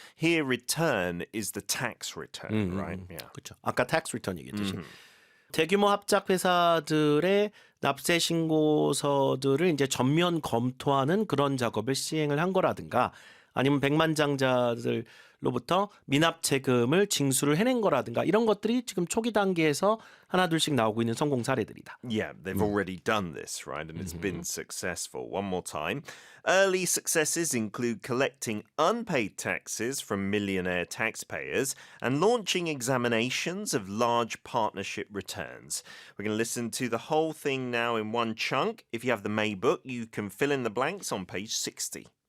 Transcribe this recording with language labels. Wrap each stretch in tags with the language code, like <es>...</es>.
<en>Here, return is the tax return, right? Yeah.</en> <ko>그렇죠. 아까 tax return 얘기했듯이. 대규모 합작 회사들의 납세 신고서들을 이제 전면 검토하는 그런 작업을 시행을 한 거라든가 아니면 백만장자들로부터 미납 세금을 징수를 해낸 거라든가 이런 것들이 지금 초기 단계에서 하나둘씩 나오고 있는 성공 사례들이다.</ko> <en>Yeah, they've already done this, right? And it's been successful. One more time. Early successes include collecting unpaid taxes from millionaire taxpayers and launching examinations of large partnership returns. We're going to listen to the whole thing now in one chunk. If you have the May book, you can fill in the blanks on page 60.</en>